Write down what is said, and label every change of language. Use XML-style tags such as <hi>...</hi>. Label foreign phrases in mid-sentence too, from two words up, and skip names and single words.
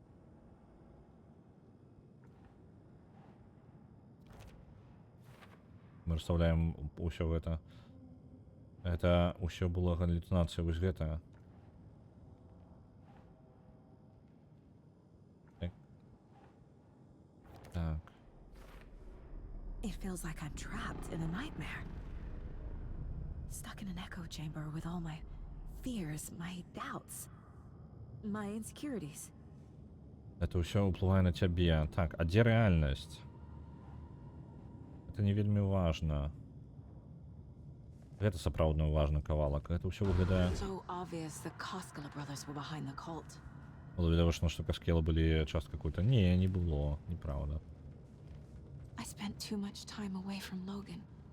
<be>Мы расставляем ўсё гэта. Это ўсё было галлюцинацыя, вось гэта. Так.</be> <en>It feels like I'm trapped in a nightmare. Stuck in an echo chamber with all my fears, my doubts, my insecurities.</en> <be>Это ўсё ўплывае на цябе. Так, а дзе рэальнасць? Это не вельмі важна. Гэта сапраўдна важны кавалак. Гэта ўсё выглядае...</be> <en>So obvious the Koskela brothers were behind the cult.</en> <be>Было відавочна, што Каскела былі часткай культа. Не, не было, неправда.</be> <en>I spent too much time away from Logan.</en>